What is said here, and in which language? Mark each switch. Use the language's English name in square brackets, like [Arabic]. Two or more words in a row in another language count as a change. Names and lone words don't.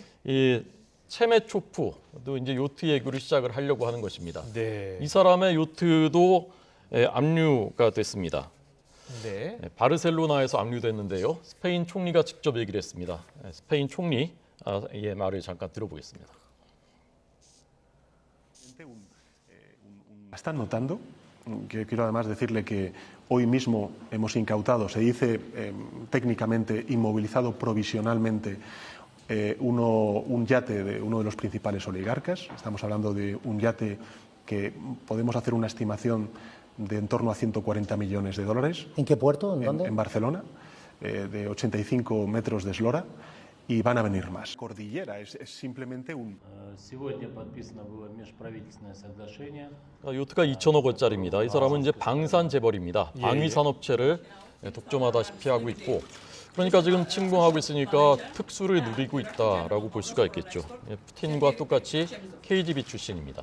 [Korean] 이 체메초프도 이제 요트 얘기를 시작을 하려고 하는 것입니다. 네. 이 사람의 요트도 압류가 됐습니다. 네. 바르셀로나에서 압류됐는데요. 스페인 총리가 직접 얘기를 했습니다. 스페인 총리의 말을 잠깐 들어보겠습니다. [Spanish] Están notando, que quiero además decirle que hoy mismo hemos incautado, se dice técnicamente inmovilizado provisionalmente un yate de uno de los principales oligarcas. Estamos hablando de un yate que podemos hacer una estimación de en torno a 140 millones de dólares. ¿En qué puerto? ¿En dónde? En Barcelona, de 85 metros de eslora. Y van a venir más. Cordillera es simplemente un... [Korean] 요트가 2천억 원짜리입니다. 이 사람은 이제 방산 재벌입니다. 예, 방위 산업체를 독점하다시피 하고 있고, 그러니까 지금 침공하고 있으니까 특수를 누리고 있다라고 볼 수가 있겠죠. 푸틴과 똑같이 KGB 출신입니다.